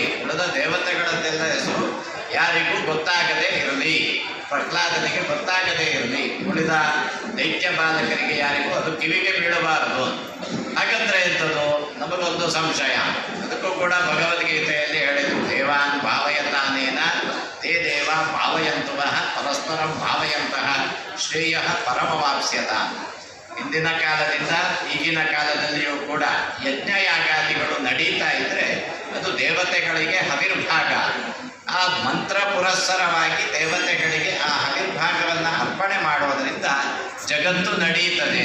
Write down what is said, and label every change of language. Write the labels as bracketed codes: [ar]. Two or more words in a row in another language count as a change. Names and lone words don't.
[kn] ಉಳಿದ ದೇವತೆಗಳದ್ದೆಲ್ಲ ಹೆಸರು ಯಾರಿಗೂ ಗೊತ್ತಾಗದೇ ಇರಲಿ, ಪ್ರಹ್ಲಾದನಿಗೆ ಗೊತ್ತಾಗದೇ ಇರಲಿ, ಉಳಿದ ದೈತ್ಯ ಬಾಲಕರಿಗೆ ಯಾರಿಗೂ ಅದು ಕಿವಿಗೆ ಬೀಳಬಾರದು. ಹಾಗಂದ್ರೆ ಎಂಥದ್ದು, ನಮಗೊಂದು ಸಂಶಯ. ಅದಕ್ಕೂ ಕೂಡ ಭಗವದ್ಗೀತೆಯಲ್ಲಿ ಹೇಳಿದ್ರು, [sa] ದೇವಾನ್ ಭಾವಯತಾನೇನ ತೇ ದೇವ ಭಾವಯಂತುವಃ ಪರಸ್ಪರಂ ಭಾವಯಂತಹ ಶ್ರೇಯ ಪರಮವಾಪ್ಸ್ಯತ. [kn] ಹಿಂದಿನ ಕಾಲದಿಂದ ಈಗಿನ ಕಾಲದಲ್ಲಿಯೂ ಕೂಡ ಯಜ್ಞಯಾಗಾದಿಗಳು ನಡೀತಾ ಇದ್ದರೆ ಅದು ದೇವತೆಗಳಿಗೆ ಹವಿರ್ಭಾಗ. ಆ ಮಂತ್ರ ಪುರಸ್ಸರವಾಗಿ ದೇವತೆಗಳಿಗೆ ಆ ಹವಿರ್ಭಾಗವನ್ನು ಅರ್ಪಣೆ ಮಾಡೋದರಿಂದ ಜಗತ್ತು ನಡೆಯುತ್ತದೆ.